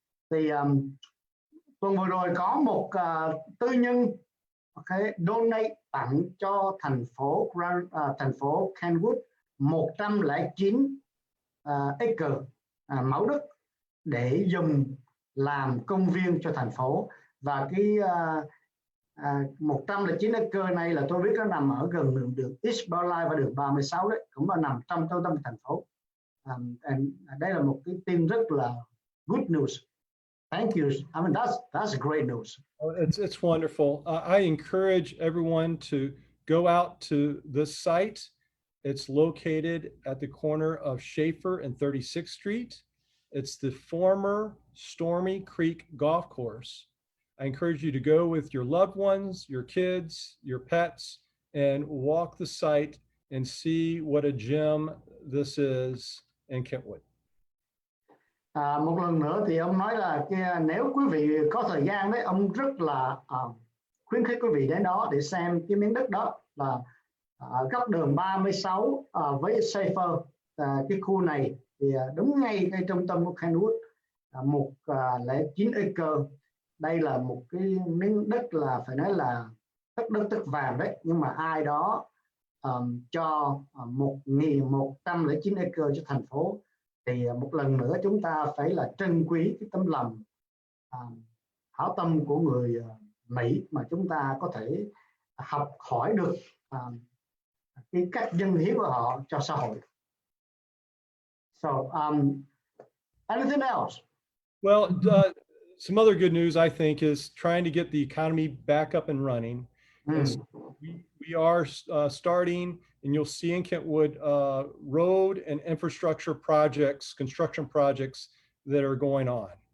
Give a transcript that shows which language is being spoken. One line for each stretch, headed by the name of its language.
Vietnamese: Thì tuần vừa rồi có một tư nhân donate tặng cho thành phố Kenwood 109 acre mẫu đất để dùng làm công viên cho thành phố. Và cái 109 acre này là tôi biết nó nằm ở gần đường East Barlife và đường 36 đấy, cũng là nằm trong trung tâm thành phố. Đây là một cái tin rất là
English: good news. Thank you. I mean, that's great news. It's wonderful. I encourage everyone to go out to this site. It's located at the corner of Schaefer and 36th Street. It's the former Stormy Creek Golf Course. I encourage you to go with your loved ones, your kids, your pets, and walk the site and see what a gem this is in Kentwood.
Vietnamese: Một lần nữa thì ông nói là nếu quý vị có thời gian đấy, ông rất là khuyến khích quý vị đến đó để xem cái miếng đất đó là góc đường 36 với Schaefer. Cái khu này thì đúng ngay trung tâm của Kenwood, 109 acre. Đây là một cái miếng đất là phải nói là đất vàng đấy, nhưng mà ai đó cho 1.109 acre cho thành phố. Thì một lần nữa chúng ta phải là trân quý cái tấm lòng hảo tâm của người Mỹ mà chúng ta có thể học hỏi được cái cách dâng hiến của họ cho xã hội.
English: So, anything else? Well, some other good news, I think, is trying to get the economy back up and running. And so we are starting, and you'll see in Kentwood, road and infrastructure projects, construction projects that are going on.